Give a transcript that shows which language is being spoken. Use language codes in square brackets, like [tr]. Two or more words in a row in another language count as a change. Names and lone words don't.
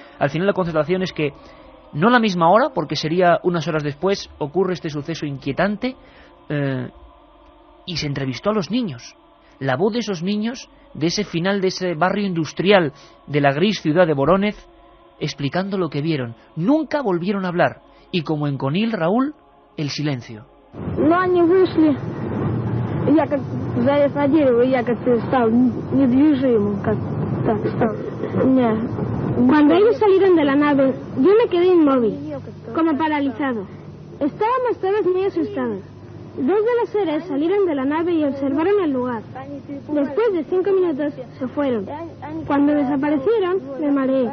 [es] Al final la constatación es que no a la misma hora, porque sería unas horas después, ocurre este suceso inquietante y se entrevistó a los niños. La voz de esos niños, de ese final de ese barrio industrial de la gris ciudad de Vorónezh, explicando lo que vieron. Nunca volvieron a hablar. Y como en Conil, Raúl, el silencio. No, [ru] они вышли. Я как за дерево, я как стал недвижимым, как так стал. [es] Cuando ellos salieron de la nave, yo me quedé inmóvil, como paralizado. Estábamos todos muy asustados. Dos de los seres salieron de la nave y observaron el lugar. Después de 5 minutos se fueron. Cuando desaparecieron, me mareé.